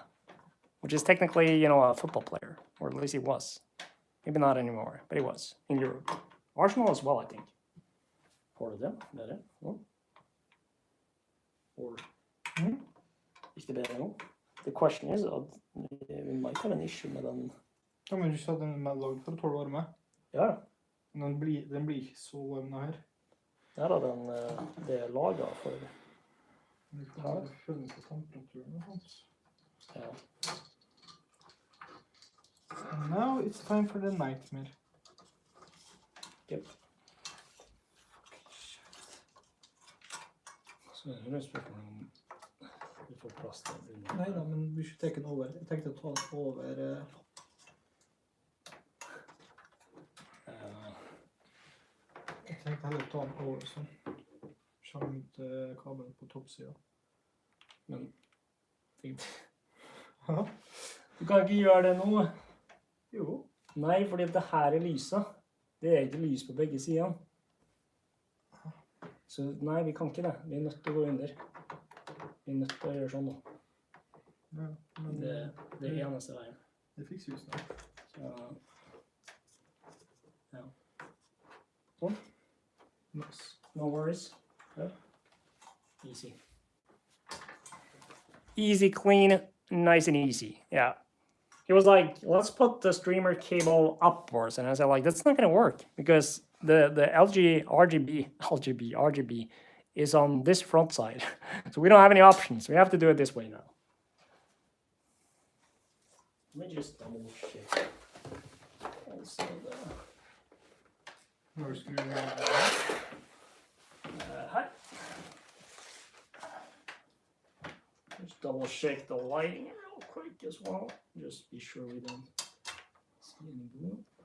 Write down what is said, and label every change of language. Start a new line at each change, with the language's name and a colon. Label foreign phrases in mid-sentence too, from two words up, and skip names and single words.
English: Which is technically, you know, a football player. Or at least he was. Maybe not anymore, but he was in Europe. Arsenal as well, I think. Part of them. That it? No? Or is det better now? The question is, we might have an issue
Norwegian: med den. Ja, men du sa den er laget for 12 varme. Ja, Men den blir ikke så varm her. der er den, det er laget for. Du kan følge på temperaturen og sånt. Ja.
English: And now it's time for the nightmare. Yep.
Norwegian: Så det er spørsmålet om vi får plass til det. Nei da, men vi
English: should take
Norwegian: den over. Jeg tenkte å ta den over. Jeg tenkte heller å ta den over sånn. Skjermt kabelen på toppsiden. Men Ja. du kan ikke gjøre det nå. Jo. Nei, fordi det her er lyset. Det er ikke lys på begge sider. Så nei, vi kan ikke det. Vi er nødt til å gå under. Vi er nødt til å gjøre sånn nå. Ja, men Det er eneste veien. det fikser vi snart. Så, ja. Sånn.
English: Nice. No worries. Good. Easy. Easy, clean, nice and easy. Yeah. He was like, let's put the streamer cable upwards. And I said, like, that's not going to work because the RGB is on this front side. So we don't have any options. We have to do it this way now. Let me just double check. Also
Norwegian: Nå skal vi
English: hi. Just double check the lighting real quick as well. Just be sure we don't see any blue.